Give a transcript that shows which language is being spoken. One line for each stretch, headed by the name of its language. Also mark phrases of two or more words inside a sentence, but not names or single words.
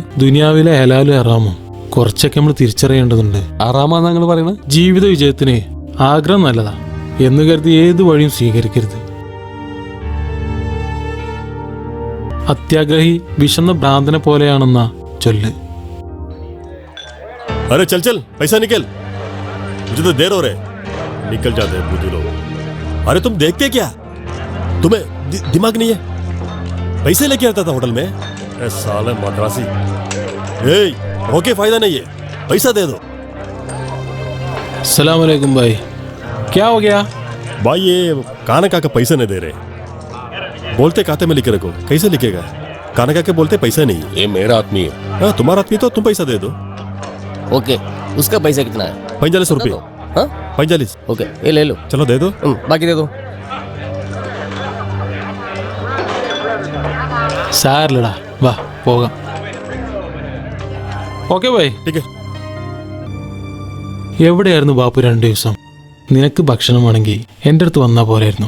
Malayalam: ദുനിയാവിലെ ഹലാലും ഹറാമും കുറച്ചൊക്കെ നമ്മൾ തിരിച്ചറിയേണ്ടതുണ്ട്. ഹറാമാന്ന് ഞങ്ങൾ പറയണ. ജീവിത വിജയത്തിന് ആഗ്രഹം നല്ലതാ എന്ന് കരുതി ഏത് വഴിയും സ്വീകരിക്കരുത്. അത്യാഗ്രഹി വിശന്ന ഭ്രാന്തനെ പോലെയാണെന്ന ചൊല്ല്.
Hindi: अरे चल चल, पैसा निकल, मुझे तो देर हो रहे. निकल जाते हैं बुद्धू लोग. अरे तुम देखते क्या? तुम्हें दिमाग नहीं है? पैसे लेके आता था होटल में. अरे साले मद्रासी. ए, रोके फायदा नहीं है, पैसा दे दो.
Arabic: السلام عليكم
Hindi: भाई, क्या हो गया? भाई ये खाना खा के पैसे नहीं दे रहे. बोलते खाते में लिखे रखो, कैसे लिखेगा? खाना खा के बोलते पैसा नहीं. ये मेरा आदमी है. हाँ, तुम्हारा आदमी तो तुम पैसा दे दो. ओके, उसका पैसा कितना है? 45 रुपये. 45. ओके, ये ले लो. चलो दे दो. बाकी दे दो.
Malayalam: സാരില്ലടാ, വാ പോകാം.
English: Okay bye.
Malayalam: എവിടെയായിരുന്നു ബാപ്പു 2 ദിവസം? നിനക്ക് ഭക്ഷണം വേണമെങ്കിൽ എൻ്റെ അടുത്ത് വന്നാൽ പോരായിരുന്നു.